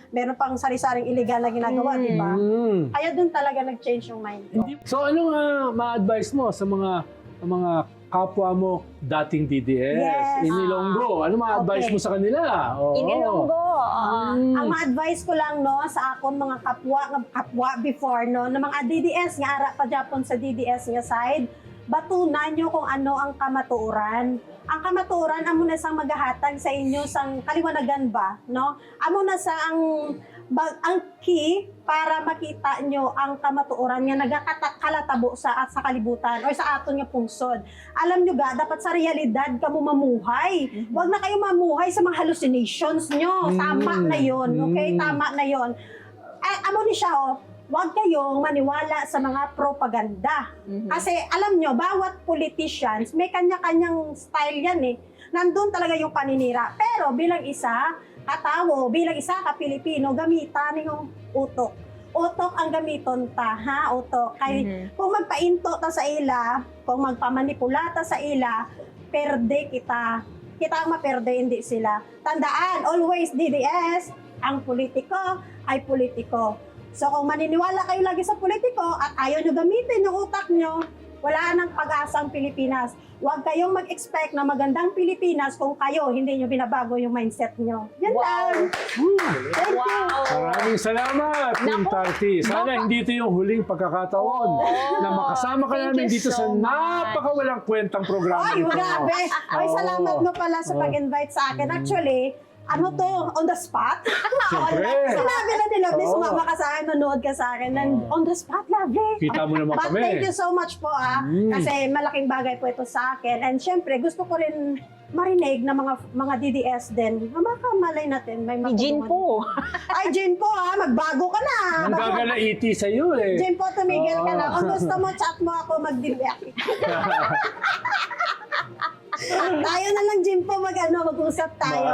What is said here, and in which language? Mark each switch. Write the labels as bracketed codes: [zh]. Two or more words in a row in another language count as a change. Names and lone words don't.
[tl] Meron pang sari-saring illegal na ginagawa, di ba? Kaya doon talaga nag-change yung mind ko. So anong ma-advise mo sa mga kapwa mo dating DDS, Yes. Inilonggo? Ano ma-advise mo sa kanila? Inilonggo. [hil] Ang ma-advise ko lang sa akong mga kapwa before na mga DDS nga ara pa Japon sa DDS nga side, batunan nyo kung ano ang kamatuoran. Ang kamatuoran amo na sang magahatag sa inyo sang kaliwanagan ba, no? Amo na sa ang key para makita nyo ang kamatuoran nga nagakalatabo sa kalibutan o sa aton nga pungsod. [tl] Alam nyo dapat sa realidad ka mo mamuhay. Huwag na kayo mamuhay sa mga hallucinations nyo. Tama na yon, okay? Tama na yon. [hil] Amo ni siya, [tl] huwag kayong maniwala sa mga propaganda. Kasi alam nyo, bawat politicians, may kanya-kanyang style yan Nandun talaga yung paninira. Pero bilang isa, katao, bilang isa ka Pilipino, gamitan yung utok. [hil] Utok ang gamiton ta, utok. Kaya kung magpainto ta sa ila, kung magpamanipula ta sa ila, perde kita. Kita ang maperde, hindi sila. [tl] Tandaan, always DDS, ang politiko ay politiko. So kung maniniwala kayo lagi sa politiko at ayaw nyo gamitin yung utak nyo, wala nang pag-asang Pilipinas. Huwag kayong mag-expect na magandang Pilipinas kung kayo hindi nyo binabago yung mindset nyo. Yan lang. Wow. Maraming Maraming salamat, Team Naku, Tarty. Sana baka- hindi ito yung huling pagkakataon na makasama ka [en] Thank [tl] namin [en] you [tl] dito sa [en] so much. [tl] napakawalang kwentang programa Ay, ito. grabe. Ay, Oo. salamat mo pala sa pag-invite sa akin. [en] Actually, [tl] ano to, [en] on the spot? [tl] Siyempre. Sinabi na ni Lovely, Oo. sumama ka sa akin, manood ka sa akin. [en] And on the spot, Lovely. [tl] Kita mo naman But kami. [en] thank you so much [tl] po kasi malaking bagay po ito sa akin. And syempre, gusto ko rin marinig na mga DDS din. Malay natin, may Si Jin matulungan. po. Ay, Jin po magbago ka na. Ang gagala iti sa iyo eh. Jin po, tumigil ka na. Oo. Kung gusto mo, chat mo ako, mag-delete. Tayo na lang, Jim po, mag-usap tayo.